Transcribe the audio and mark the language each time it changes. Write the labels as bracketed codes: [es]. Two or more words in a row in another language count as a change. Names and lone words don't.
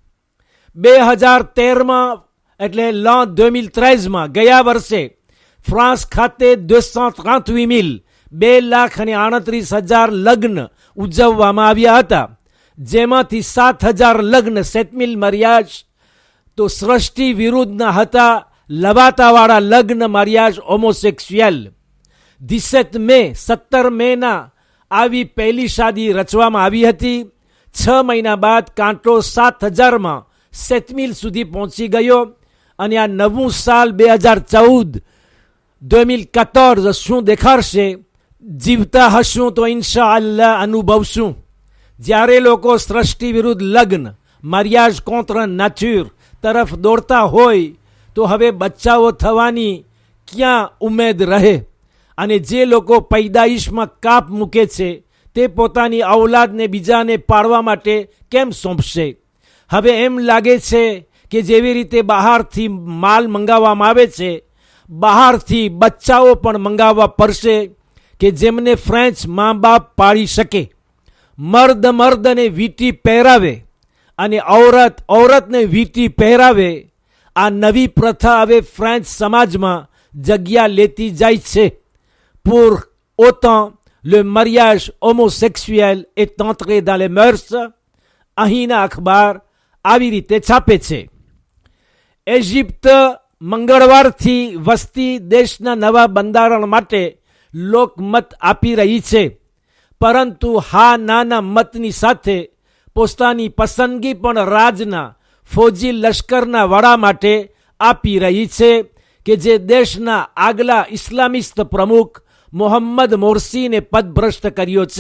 [gu] 2013માં એટલે l'an 2013માં ગયા વર્ષે ફ્રાન્સ ખાતે 238,000 2,38,000 લગ્ન ઉજવવામાં આવ્યા હતા, જેમાંથી 7,000 લગ્ન 7,000 mariage તો સૃષ્ટિ વિરુદ્ધના હતા. લવાતાવાળા લગ્ન [fr] mariage homosexuel. [gu] 17 મેના આવી પહેલી શાદી રચવામાં આવી હતી. 6 મહિના બાદ કાંટો 7000માં 7 સુધી પહોંચી ગયો અને આ નવું સાલ 2014 શું દેખાડશે? જીવતા હશું તો ઇન્શાઅલ્લાહ અનુભવશું. જ્યારે લોકો સૃષ્ટિ વિરુદ્ધ લગ્ન [fr] mariage contre nature [gu] તરફ દોડતા હોય તો હવે બચ્ચાઓ થવાની ક્યાં ઉમેદ રહે? અને જે લોકો પૈદાઈશમાં કાપ મૂકે છે તે પોતાની ઔલાદને બીજાને પાડવા માટે કેમ સોંપશે? હવે એમ લાગે છે કે જેવી રીતે બહારથી માલ મંગાવવામાં આવે છે, બહારથી બચ્ચાઓ પણ મંગાવવા પડશે કે જેમને ફ્રેન્ચ મા બાપ પાડી શકે. મર્દ મર્દને વીંટી પહેરાવે અને ઔરત ઔરતને વીંટી પહેરાવે. આ નવી પ્રથા હવે ફ્રેન્ચ સમાજમાં જગ્યા લેતી જાય છે. [fr] Pour autant, le mariage homosexuel est entré dans les mœurs. [gu] અહીંના અખબાર આવી રીતે છાપે છે. ઇજિપ્ત મંગળવારથી વસતી દેશના નવા બંધારણ માટે લોકમત આપી રહી છે, પરંતુ હા નાના મતની સાથે પોતાની પસંદગી પણ રાજના ફૌજી લશ્કરના વડા માટે આપી રહી છે કે જે દેશના આગલા ઇસ્લામિસ્ટ પ્રમુખ મોહમ્મદ મોર્સીને પદભ્રષ્ટ કર્યો છે.